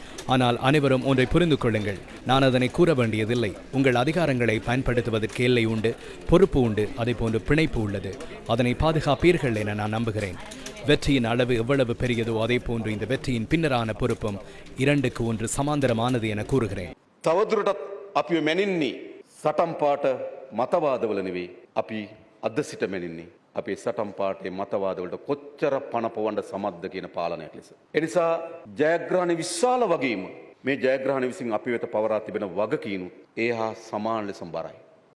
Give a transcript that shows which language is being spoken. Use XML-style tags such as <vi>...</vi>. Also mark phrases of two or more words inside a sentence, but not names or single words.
<ta>ஆனால் அனைவரும் ஒன்றை புரிந்து கொள்ளுங்கள், நான் அதனை கூற வேண்டியதில்லை. உங்கள் அதிகாரங்களை பயன்படுத்துவதற்கு எல்லை உண்டு, பொறுப்பு உண்டு, அதேபோன்று பிணைப்பு உள்ளது. அதனை பாதுகாப்பீர்கள் என நான் நம்புகிறேன். வெற்றியின் அளவு எவ்வளவு பெரியதோ அதே போன்று இந்த வெற்றியின் பின்னரான பொறுப்பும் 2க்கு 1 சமாந்தரமானது என கூறுகிறேன்.</ta> <si>තවදුරටත් අපි මැනින්නේ සටන් පාට මතවාදවල නෙවෙයි. අපි අද සිට මැනින්නේ අපේ සටන් පාටේ මතවාදවලට කොච්චර පණ පොවන්න සමත්ද කියන පාලනයක් ලෙස. ඒ නිසා ජයග්‍රහණ විශාල වගේම මේ ජයග්‍රහණ විසින් අපි වෙත පවරා තිබෙන වගකීම් ඒ හා සමාන ලෙස බරයි.</si>